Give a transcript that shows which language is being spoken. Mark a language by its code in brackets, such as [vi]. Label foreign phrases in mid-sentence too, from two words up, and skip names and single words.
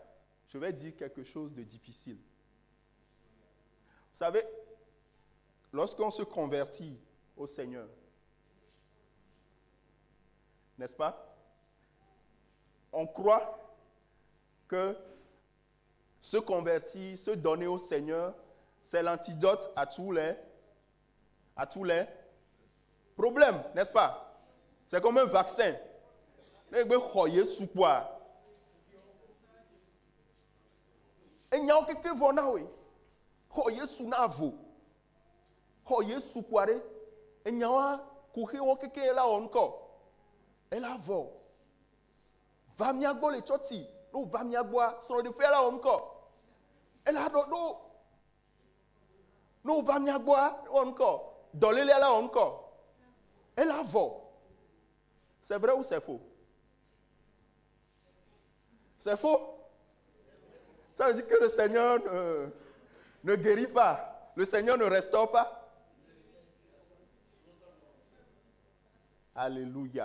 [fr] Je vais dire quelque chose de difficile. Vous savez, lorsqu'on se convertit au Seigneur, n'est-ce pas? On croit que se convertir, se donner au Seigneur, c'est l'antidote à tous les problèmes, n'est-ce pas? C'est comme un vaccin. [ee] Enyawo keke vɔ na we, xɔ Yesu na vo, xɔ Yesu kua ɖe, enyawoa kuxiwo keke la wɔ ŋkɔ, ela vɔ, va mia gbɔ le tsɔtsi, no va mia gbɔa, srɔ̃ɖeƒea la wɔ ŋkɔ, ela ɖoɖo, no va mia gbɔa wɔ ŋkɔ, dɔlélia la wɔ ŋkɔ, ela vɔ. [fr] C'est vrai ou c'est faux? C'est faux? Ça veut dire que le Seigneur ne guérit pas. Le Seigneur ne restaure pas. Alléluia.